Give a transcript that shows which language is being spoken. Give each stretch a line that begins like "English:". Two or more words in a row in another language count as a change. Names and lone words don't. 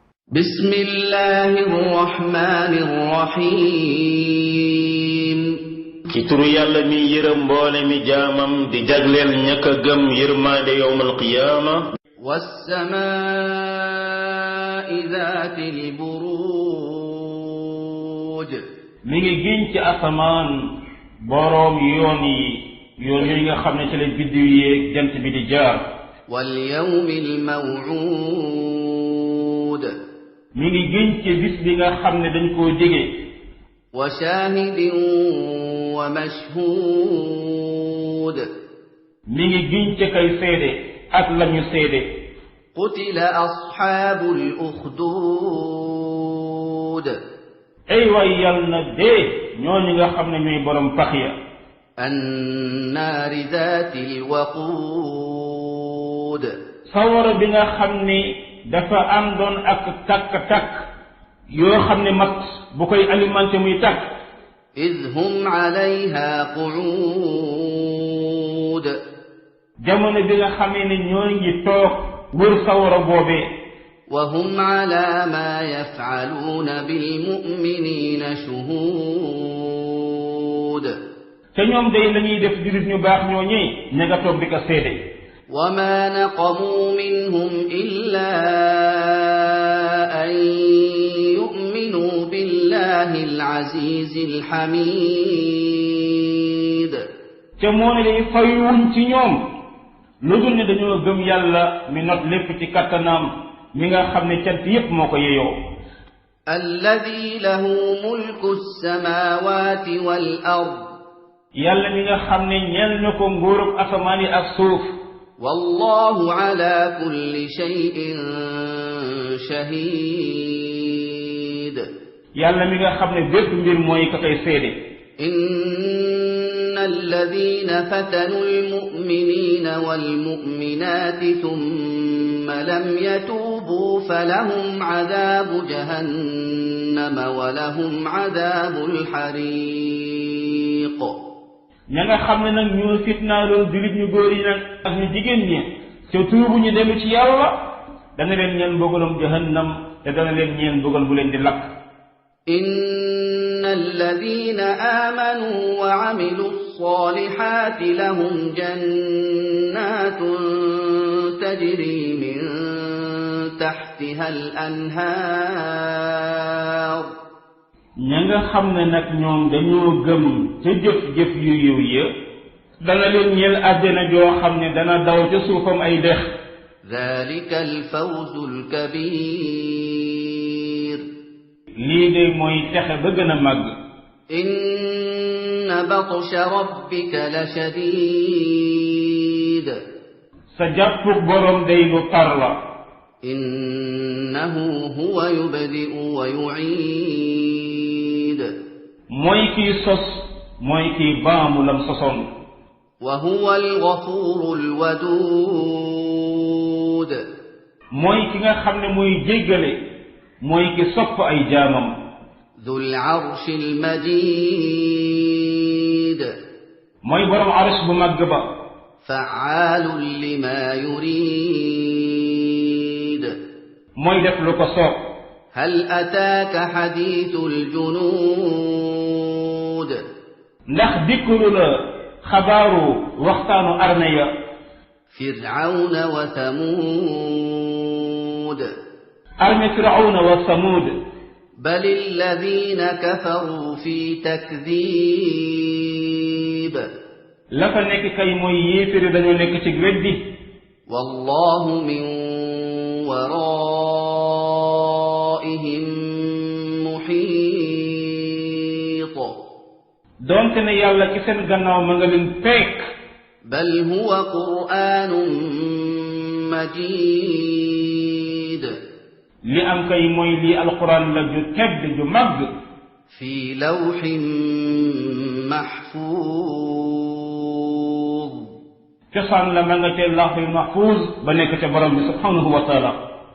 Arabic: بسم الله الرحمن الرحيم
Wolof: ci turu yàlla mi yërëm mboole mi jaamam di jagleel ñaka gëm yërmaande
Arabic: يوم القيامة والسماء ذات البروج
Wolof: mi ngi giñ ci asamaan boroom yoon yi nga xam ne ci la biddiw yeeg jant bi di jaar
Arabic: واليوم الموعود
Wolof: mi ngi giñ ci bis bi nga xam ne dañ koo jege
Arabic: وشاهد ومشهود
Wolof: mi ngi giñ ci kay seede ak lañu seede
Arabic: قتل أصحاب الأخدود
Wolof: ay waay yal na dee ñooñu nga xam ne ñooy borom pax ya
Arabic: النار ذات الوقود
Wolof: sawara bi nga xam ne dafa àndoon ak takk-takk yoo xam ne mat bu koy alimenté muy takk
Arabic: إذ هم عليها قعود
Wolof: jamono bi nga xamee ne ñoo ngi toog wër sawara boobee
Arabic: وهم على ما يفعلون بالمؤمنين شهود
Wolof: te ñoom day lañuy def jurit ñu baax ñooñee ña nga toog di ko seede
Arabic: وما نقموا منهم إلا أن يؤمنوا بالله العزيز الحميد
Wolof: te moo ne day fayuwuñ ci ñoom lu dul ne dañoo gëm yàlla mi not lépp ci kattanam mi nga xam ne cant yépp moo ko yeyoo
Arabic: الذي له ملك السماوات والأرض
Wolof: yàlla mi nga xam ne ñeel na ko nguurub asamaan yi ak suuf
Arabic: والله على كل شيء شهيد
Wolof: yàlla mi nga xam ne bépp mbir mooy ka koy seede
Arabic: إن الذين فتنوا المؤمنين والمؤمنات ثم لم يتوبوا فلهم عذاب جهنم ولهم عذاب الحريق
Wolof: ña nga xam ne nag ñoo fitnaaloon jullit ñu góor yi nag ak ñu jigéen ñi te tuubu ñu dem ci yàlla dana leen ñeen mbugalum jahannam te dana leen ñeen mbugal bu leen di lakk
Arabic: إن الذين آمنوا وعملوا الصالحات لهم جنات تجري من تحتها الأنهار
Wolof: ña nga xam ne nag ñoom dañoo gëm ca jëf-jëf yu yiw ya dana leen ñeel àjjana joo xam ne dana daw ca suufam ay dex
Arabic: ذلك الفوز الكبير
Wolof: lii de mooy texe ba gën a màgg
Arabic: إن بطش ربك لشديد
Wolof: sa jàppuk boroom day lu tar la
Arabic: إنه هو يبدئ ويعيد
Wolof: mooy kiy sos mooy kiy baamu lam sosoon
Arabic: وهو الغفور الودود
Wolof: mooy ki nga xam ne muy jéggale mooy ki sopp ay jaamam
Arabic: ذو العرش المجيد
Wolof: mooy borom arsh bu màgg ba
Arabic: فعال لما يريد
Wolof: mooy def lu ko soob
Arabic: هل أتاك حديث الجنود
Wolof: ndax dikkulu la xabaaru waxtaanu arme ya
Arabic: فرعون وثمود
Wolof: arme firawna wa samud
Arabic: بل الذين كفروا في تكذيب
Wolof: la fa nekk kay mooy yéeféri dañoo nekk ci weddi
Arabic: والله من ورائهم محيط
Wolof: doonte ne yàlla ci seen gannaaw ma nga leen fekk
Arabic: بل هو قرآن مجيد
Wolof: li am kay mooy lii alquran la ju tedd ju màgg
Arabic: في لوح محفوظ
Wolof: cosaan la ma nga ca
Arabic: اللوح المحفوظ
Wolof: ba nekk ca borom bi
Arabic: سبحانه وتعالى